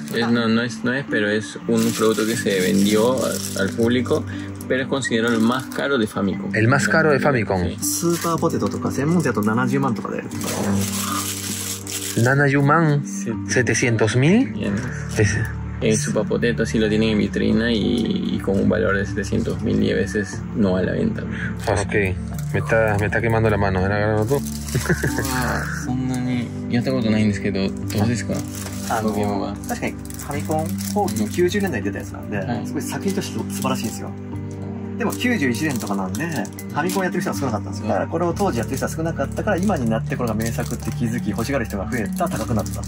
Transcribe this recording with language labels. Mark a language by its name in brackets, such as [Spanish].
[Spanish] No es, pero es un producto que se vendió al público, pero es considerado el más caro de Famicom. El más caro de Famicom. [Japanese] スーパーポテトとか専門店だと70万とかで。 [Spanish] Nanayuman, 700.000. El Super Potato sí lo tienen en vitrina y con un valor de 700.000 y a veces no a la venta. Ok, me está quemando la mano. ¿Era agarrando tú? [Japanese] そんなにやったことないんですけど、どうですか？確かにファミコン後期の90年代に出たやつなんで、すごい作品として素晴らしいんですよ。でも91年とかなんで、ファミコンやってる人は少なかったんですよ。だからこれを当時やってる人は少なかったから、今になってこれが名作って気づき、欲しがる人が増えた、高くなった。